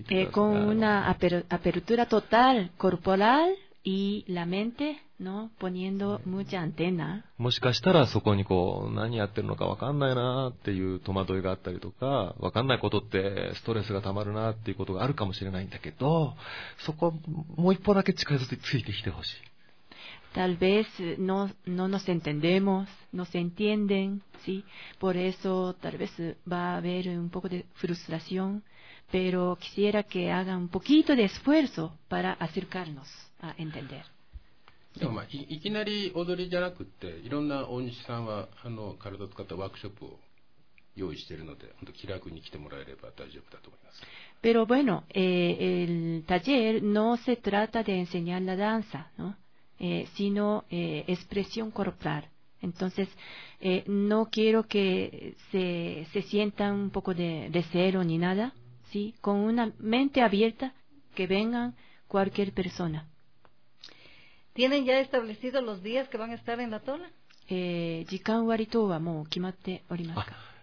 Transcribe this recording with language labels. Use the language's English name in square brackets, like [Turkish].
[Spanish] con una apertura total corporal y la mente, ¿no? Poniendo mucha antena. [Japanese] もしかしたらそこにこう何やってるのか分かんないなっていう戸惑いがあったりとか、分かんないことってストレスがたまるなっていうことがあるかもしれないんだけど、そこもう一歩だけ近づいてついてきてほしい。 [Spanish] Tal vez no nos entendemos, no se entienden, ¿sí? Por eso tal vez va a haber un poco de frustración, pero quisiera que hagan un poquito de esfuerzo para acercarnos a entender. [Japanese] でもまあ、いきなり踊りじゃなくって、いろんな大西さんはあの体を使ったワークショップを用意しているので、本当気楽に来てもらえれば大丈夫だと思います。 [Spanish] Pero bueno, el taller no se trata de enseñar la danza, ¿no? sino expresión corporal. Entonces, no quiero que se sientan un poco de cero ni nada, ¿sí? Con una mente abierta que vengan cualquier persona. ¿Tienen ya establecidos los días que van a estar en la Tola? [Japanese] 時間割等はもう決まっておりますか。